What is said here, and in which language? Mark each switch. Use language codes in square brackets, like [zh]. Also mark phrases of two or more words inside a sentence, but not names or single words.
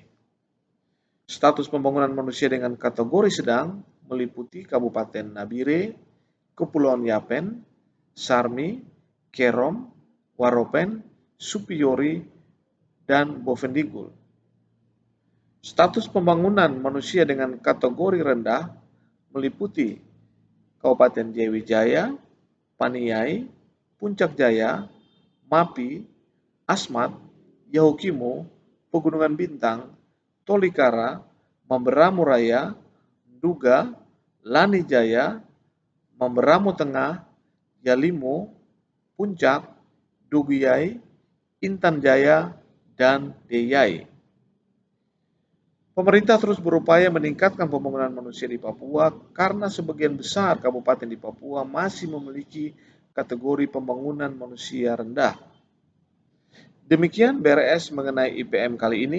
[id] Status pembangunan manusia dengan kategori sedang meliputi Kabupaten Nabire, Kepulauan Yapen, Sarmi, Kerom, Waropen, Supiyori, dan Bovendigul. Status pembangunan manusia dengan kategori rendah meliputi Kabupaten Jayawijaya, Paniai, Puncak Jaya, Mapi, Asmat, Yahukimo, Pegunungan Bintang, Tolikara, Mamberamo Raya, Nduga, Lani Jaya, Mamberamo Tengah, Yalimo, Puncak, Dugiyai, Intan Jaya, dan Deyai. Pemerintah terus berupaya meningkatkan pembangunan manusia di Papua karena sebagian besar kabupaten di Papua masih memiliki kategori pembangunan manusia rendah. Demikian BRS mengenai IPM kali ini.